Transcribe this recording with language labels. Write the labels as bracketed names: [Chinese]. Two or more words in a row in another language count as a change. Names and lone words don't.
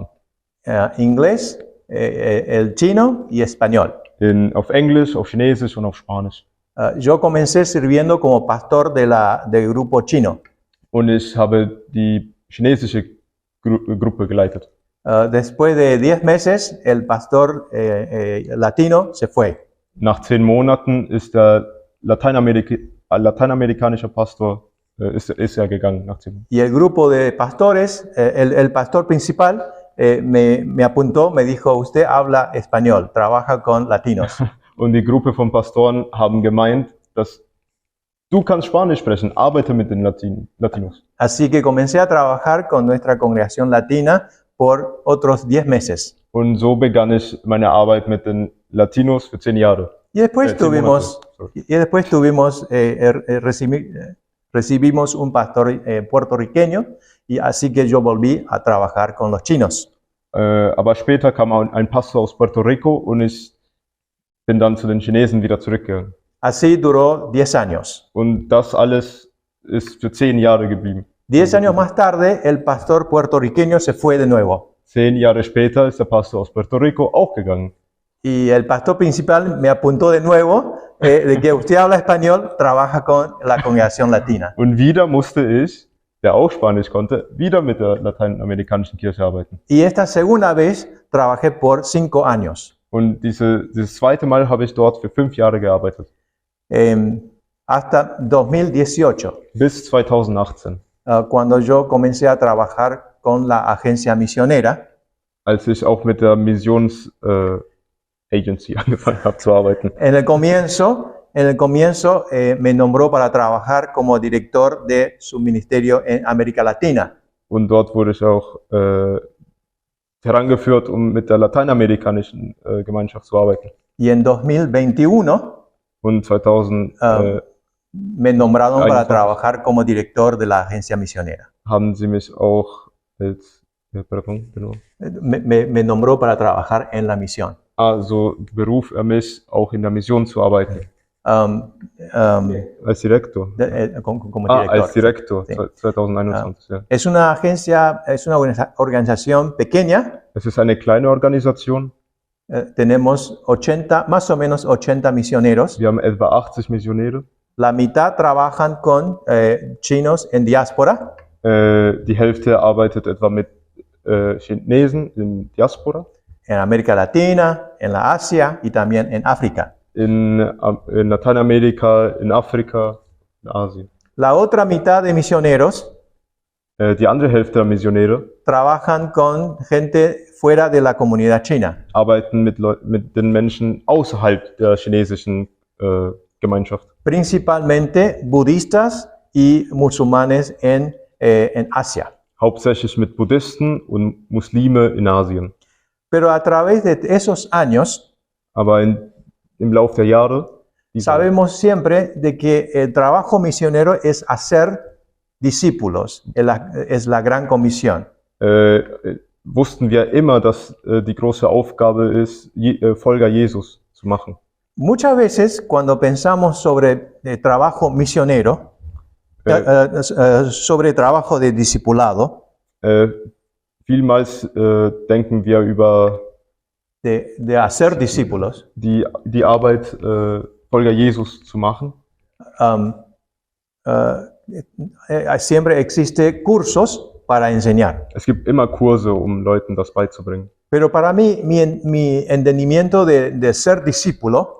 [Spanish] Inglés, el chino y español. [German] Auf Englisch, auf Chinesisch und auf Spanisch. [Spanish] Yo comencé sirviendo como pastor del grupo chino. [German] Und ich habe die chinesische Gruppe geleitet. [Spanish] Después de 10 meses, el pastor latino se fue. [German] Nach 10 Monaten ist der lateinamerikanische Pastor ist gegangen. Nach 10 Monaten. [Spanish] Y el grupo de pastores, el pastor principal, me apuntó, me dijo, usted habla español, trabaja con latinos. [German] Und die Gruppe von Pastoren haben gemeint, dass du kannst Spanisch sprechen, arbeite mit den Latinos. [Spanish] Así que comencé a trabajar con nuestra congregación latina por otros 10 meses. [German] Und so begann ich meine Arbeit mit den Latinos für 10 Jahre. [Spanish] Y después recibimos un pastor puertorriqueño y así que yo volví a trabajar con los chinos. [German] Aber später kam ein Pastor aus Puerto Rico und ich bin dann zu den Chinesen wieder zurückgegangen. [Spanish] Así duró 10 años. [German] Und das alles ist für 10 Jahre geblieben. [Spanish] 10 años más tarde, el pastor puertorriqueño se fue de nuevo. [German] 10 Jahre später ist der Pastor aus Puerto Rico auch gegangen. [Spanish] Y el pastor principal me apuntó de nuevo de que usted habla español, trabaja con la congregación latina. [German] Und wieder musste ich, der auch Spanisch konnte, wieder mit der lateinamerikanischen Kirche arbeiten. [Spanish] Y esta segunda vez trabajé por 5 años. [German] Und dieses zweite Mal habe ich dort für 5 Jahre gearbeitet. [Spanish] Hasta 2018. [German] Bis 2018. [Spanish] Cuando yo comencé a trabajar con la agencia misionera. [German] Als ich auch mit der Agency angefangen habe zu arbeiten. [Spanish] En el comienzo me nombró para trabajar como director de su ministerio en América Latina. [German] Und dort wurde ich auch herangeführt, um mit der lateinamerikanischen Gemeinschaft zu arbeiten. [Spanish] Y en 2021 [German] Und 2000 [Spanish] me nombraron para [German] 21. [Spanish] trabajar como director de la agencia misionera. [German] haben sie mich auch als, pardon, genau. [Spanish] Me nombró para trabajar en la misión. [German] Also beruf er mich, auch in der Mission zu arbeiten. Als Direktor. [Spanish] Como director. [German] Als Direktor, [Spanish] Sí. [German] 2021, ja. [Spanish] Es una agencia, es una organización pequeña. [German] Es ist eine kleine Organisation. [Spanish] Tenemos 80, más o menos 80 misioneros. [German] Wir haben etwa 80 Missionäre. [Spanish] La mitad trabajan con chinos en diáspora. [German] Die Hälfte arbeitet etwa mit Chinesen in Diaspora. [Spanish] En América Latina, en la Asia y también en África. [German] In Lateinamerika, in Afrika, in Asien. [Spanish] La otra mitad de misioneros [German] Die andere Hälfte der Missionäre [Spanish] trabajan con gente fuera de la comunidad china. [German] arbeiten mit den Menschen außerhalb der chinesischen Gemeinschaft. [Spanish] Principalmente budistas y musulmanes en Asia. [German] Hauptsächlich mit Buddhisten und Muslime in Asien. [Spanish] Pero a través de esos años [German] Aber im Lauf der Jahre [Spanish] sabemos siempre de que el trabajo misionero es hacer discípulos, es la gran comisión. [German] wussten wir immer, dass die große Aufgabe ist, Folger Jesus zu machen. [Spanish] Muchas veces cuando pensamos sobre trabajo misionero, sobre trabajo de discipulado, [German] Vielmals denken wir über [Spanish] de hacer discípulos, [German] die Arbeit, Folger Jesus zu machen. [Spanish] Siempre existe cursos para enseñar. [German] Es gibt immer Kurse, um Leuten das beizubringen. [Spanish] Pero para mí, mi entendimiento de ser discípulo,